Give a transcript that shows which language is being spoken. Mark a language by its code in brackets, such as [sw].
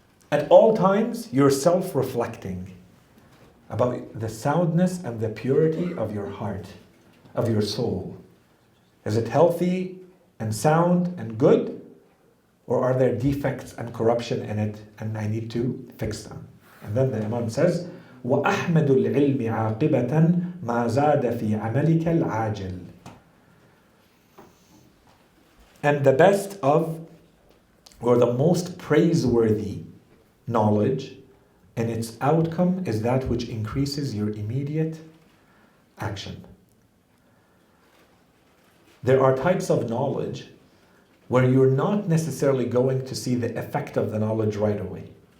[en] At all times, you're self-reflecting about the soundness and the purity of your heart, of your soul. Is it healthy and sound and good? Or are there defects and corruption in it and I need to fix them? And then the Imam says, [ar] وَأَحْمَدُ الْعِلْمِ عَاقِبَةً مَا زَادَ فِي عَمَلِكَ الْعَاجِلِ. [en] And the best of, or the most praiseworthy knowledge and its outcome is that which increases your immediate action. There are types of knowledge where you're not necessarily going to see the effect of the knowledge right away.